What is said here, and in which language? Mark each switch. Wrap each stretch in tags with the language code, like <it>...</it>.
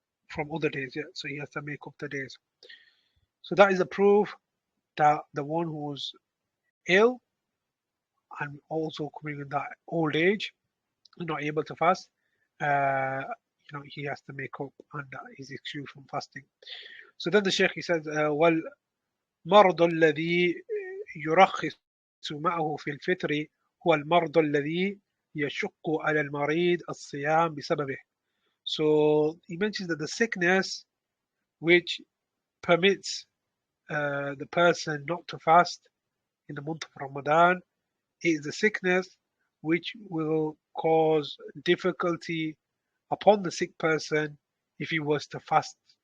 <en>from other days. Yeah, so he has to make up the days. So that is a proof that the one who's ill and also coming in that old age, not able to fast, he has to make up and his excuse from fasting. So then the Sheikh he says,</en> <ar>والمرض الذي يرخص معه في الفطر هو المرض الذي يشق على المريض الصيام بسببه.</ar> <en>So he mentions that the sickness which permits the person not to fast in the month of Ramadan is the sickness which will cause difficulty upon the sick person if he was to fast.</en>